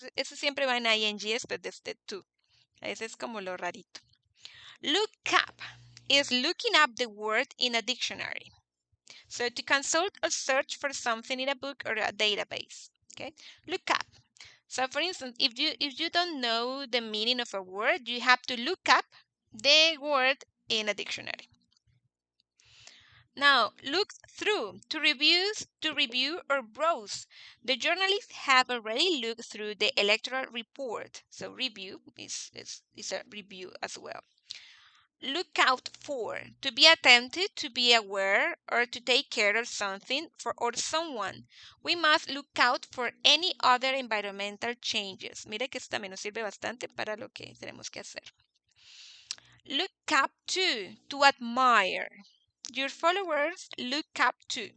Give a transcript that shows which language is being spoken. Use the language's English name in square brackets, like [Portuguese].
[Spanish] Eso siempre va en ing después de este to. Ese es como lo rarito. [English] Look up is looking up the word in a dictionary. So to consult or search for something in a book or a database. Okay, look up. So for instance, if you don't know the meaning of a word, you have to look up the word in a dictionary. Now, look through to review or browse. The journalists have already looked through the electoral report. So review is a review as well. Look out for, to be attentive, to be aware, or to take care of something or someone. We must look out for any other environmental changes. [Spanish] Mire que esto también nos sirve bastante para lo que tenemos que hacer. [English] Look up to admire. Your followers look up to.